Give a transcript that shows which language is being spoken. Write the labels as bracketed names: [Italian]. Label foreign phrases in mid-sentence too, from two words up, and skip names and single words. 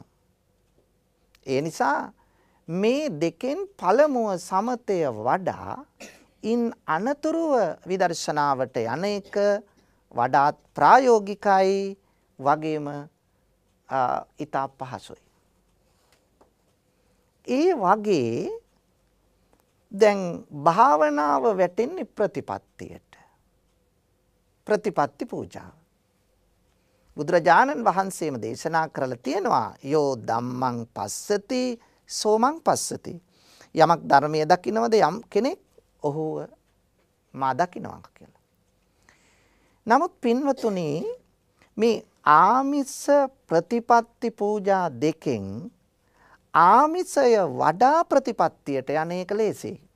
[Sinhala] ඒ නිසා මේ දෙකෙන් පළමුව සමතය වඩා ඉන් අනතුරුව විදර්ශනාවට යන එක වඩාත් ප්‍රායෝගිකයි වගේම ඉතා පහසුයි. ඒ වගේ දැන් භාවනාව වැටෙන්නේ ප්‍රතිපත්තියට. ප්‍රතිපත්ති පූජාව. බුදුරජාණන් වහන්සේම දේශනා කරලා තියෙනවා [Pali] යෝ ධම්මං පස්සති සෝමං පස්සති. [Sinhala] යමක් ධර්මයේ දකින්නවද යම් කෙනෙක් ඔහුව මා දකින්නවා කියලා. නමුත් පින්වතුනි මේ ආමිස ප්‍රතිපත්ති පූජා දෙකෙන් ආමිසය වඩා ප්‍රතිපත්තියට යන්නේක ලේසි.